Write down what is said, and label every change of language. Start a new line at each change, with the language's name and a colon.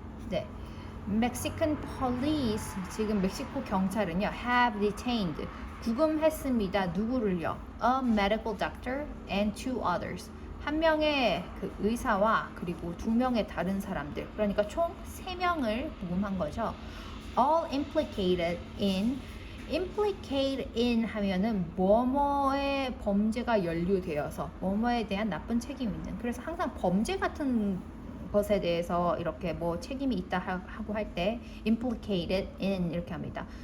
Korean: 네,
English: Mexican police,
Korean: 지금 멕시코 경찰은요,
English: have detained,
Korean: 구금했습니다. 누구를요?
English: A medical doctor and two others.
Korean: 한 명의 그 의사와 그리고 2명의 다른 사람들, 그러니까 총 3명을 구금한 거죠.
English: All implicated in, implicate in
Korean: 하면은 뭐뭐의 범죄가 연루되어서 뭐뭐에 대한 나쁜 책임이 있는, 그래서 항상 범죄 같은 것에 대해서 이렇게 뭐 책임이 있다 하고 할 때
English: implicated in
Korean: 이렇게 합니다.